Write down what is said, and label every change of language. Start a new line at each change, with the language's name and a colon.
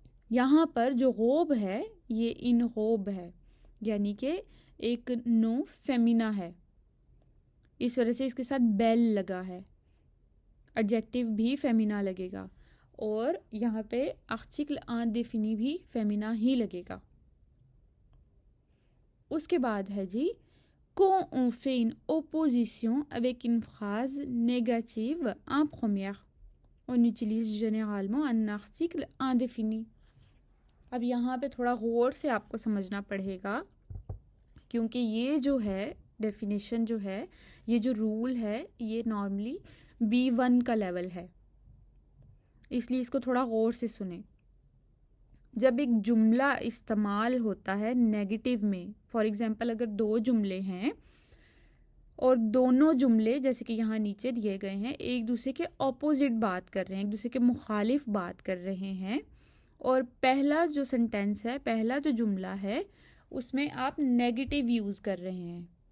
Hindi: यहाँ पर जो गौब है ये इन गौब है, यानी कि एक नो फेमिना है, इस वजह से इसके साथ बेल लगा है, एडजेक्टिव भी फेमिना लगेगा और यहाँ पे आर्टिकल इंडेफिनी भी फेमिना ही लगेगा। उसके बाद है जी
French: quand on fait une opposition avec une phrase négative en première, on utilise généralement un article indéfini.
Hindi: अब यहाँ पे थोड़ा गौर से आपको समझना पड़ेगा, क्योंकि ये जो है डेफिनेशन जो है, ये जो रूल है, ये नॉर्मली B1 का लेवल है, इसलिए इसको थोड़ा गौर से सुने। जब एक जुमला इस्तेमाल होता है नेगेटिव में, फॉर एग्जांपल अगर दो जुमले हैं और दोनों जुमले जैसे कि यहाँ नीचे दिए गए हैं एक दूसरे के ऑपोजिट बात कर रहे हैं, एक दूसरे के मुखालिफ बात कर रहे हैं, और पहला जो सेंटेंस है, पहला जो जुमला है, उसमें आप नेगेटिव यूज़ कर रहे हैं,